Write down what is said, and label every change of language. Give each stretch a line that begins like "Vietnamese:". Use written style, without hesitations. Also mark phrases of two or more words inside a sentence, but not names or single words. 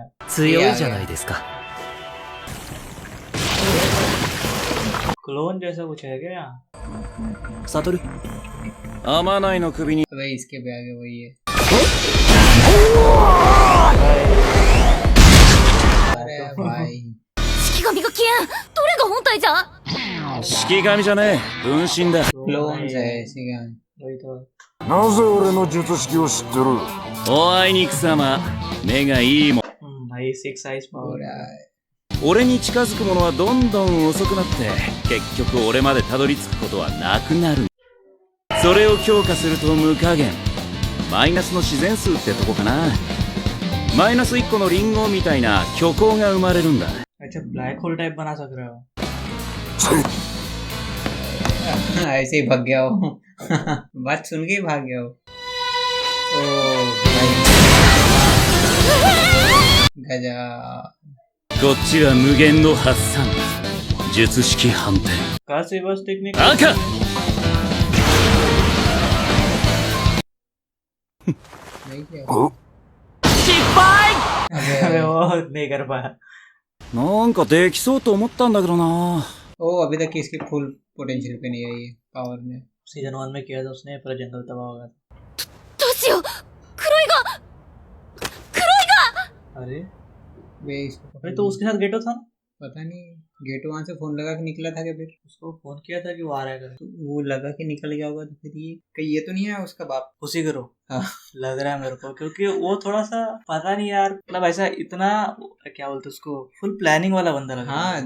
Japanese: 強いじゃないですか
Hindi: क्लोन जैसा कुछ है क्या यहाँ
Japanese: サトル天内の首に
Hindi: अबे इसके भी आगे वही है अरे भाई
Japanese: 式神が消えんどれが本体じゃ式神じゃねえ分身だ
Hindi: क्लोन्स है इसी का वही तो
Japanese: なぜ俺の術式を知ってる？おあいにくさま目がいいもん
Hindi: भाई 6 साइज हो पावर रहा है
Japanese: 俺に近づくものはどんどん遅くなって結局俺までたどり着くことはなくなるそれを強化すると無加減マイナスの自然数ってとこかなマイナス1個のリンゴみたいな虚構が生まれるんだ
Hindi: अच्छा
English: black hole type
Hindi: बना सक रहे हो ऐसे ही भाग गया हो बात सुन के ही भाग गया हो ओ भाई गजा
Japanese: こっちは無限の発散術式反転
Hindi: काश
English: reverse technique
Japanese: 赤
Hindi: नहीं किया
Japanese: 失敗
Hindi: अबे वो नहीं कर पाया
Japanese: なんかできそうと思ったんだけどな
Hindi: ओ अभी तक इसकी
English: full potential
Hindi: पे नहीं आई है पावर ने सीजन 1 में किया था उसने पूरा जंगल तबाह हो गया
Japanese: どうしよう黒いが
Hindi: अरे वे इसको अरे तो उसके साथ गेटो था ना पता नहीं गेट वहां से फोन लगा के निकला था क्या फिर उसको फोन किया था कि वो आ रहा है करके। तो वो लगा के निकल गया होगा तो फिर ये कहीं ये तो नहीं है उसका बाप उसी करो हाँ। लग रहा है मेरे को क्योंकि वो थोड़ा सा पता नहीं यार मतलब ऐसा इतना क्या बोलते उसको
English: full planning
Hindi: वाला बंदा लग रहा है